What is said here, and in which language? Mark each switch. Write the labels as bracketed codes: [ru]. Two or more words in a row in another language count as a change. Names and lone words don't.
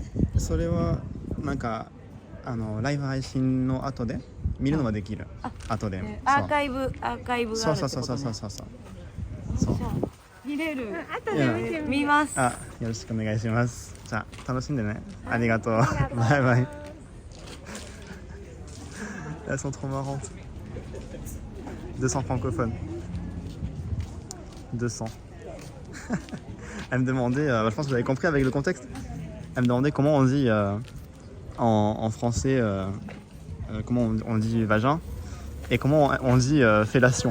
[ja] それはなんかライブ配信の後で見るのはできる。後で。アーカイブがあるってことね。そう。見れる。後で見てみ見ます。よろしくお願いします。じゃあ楽しんでね。ありがとう。バイバイ。 [fr] Elles sont trop marrantes. 200 francophones. 200. Elle me demandait, je pense que vous avez compris avec le contexte, elle me demandait comment on dit en français, comment on dit vagin et comment on dit fellation.